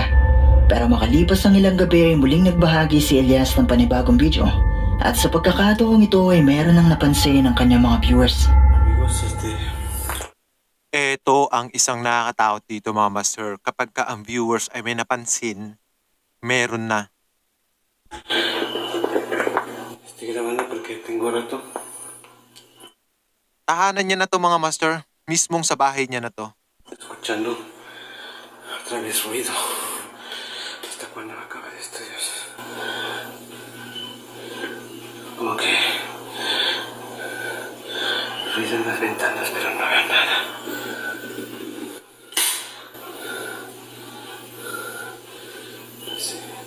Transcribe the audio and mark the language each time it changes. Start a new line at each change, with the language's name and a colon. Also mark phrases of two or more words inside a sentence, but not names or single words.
Filipino: Pero makalipas ang ilang gabi ay muling nagbahagi si Elias ng panibagong video. At sa pagkakataong ito ay meron ng napansin ng kanyang mga viewers.
Spanish: Amigos,
Filipino: Ito ang isang nakakatakot dito mga master. Kapag ka ang viewers ay may napansin, meron na.
Spanish: Estoy grabando porque tengo rato.
Filipino: Tahanan niya na to mga master. Mismong sa bahay niya na to.
Spanish: Escuchando otra vez ruido. ¿Hasta cuándo va a acabar esto, Dios? Como que ruido en las ventanas, pero no veo nada. Sí.